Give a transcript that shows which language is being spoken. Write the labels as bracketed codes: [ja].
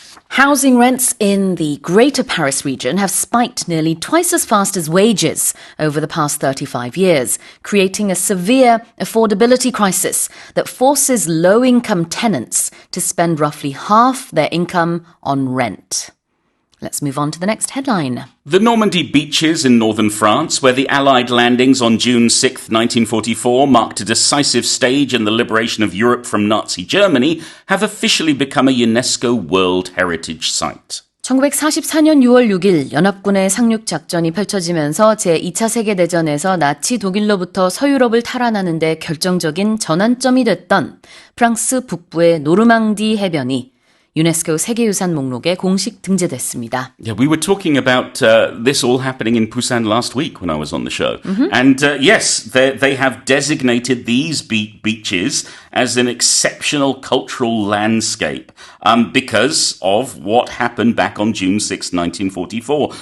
[en] Housing rents in the Greater Paris region have spiked nearly twice as fast as wages over the past 35 years, creating a severe affordability crisis that forces low-income tenants to spend roughly half their income on rent. Let's move on to the next headline. The Normandy beaches in northern France, where the Allied landings on June 6, 1944 marked a decisive stage in the liberation of Europe from Nazi Germany, have officially become a UNESCO World Heritage Site. [ko] 1944년 6월 6일 연합군의 상륙 작전이 펼쳐지면서 제2차 세계대전에서 나치 독일로부터 서유럽을 탈환하는 데 결정적인 전환점이 됐던 프랑스 북부의 노르망디 해변이 유네스코 세계유산 목록에 공식 등재됐습니다. [en] Yeah, we were talking about this all happening in Busan last week when I was on the show. And yes, they have designated these beaches as an exceptional cultural landscape because of what happened back on June 6, 1944.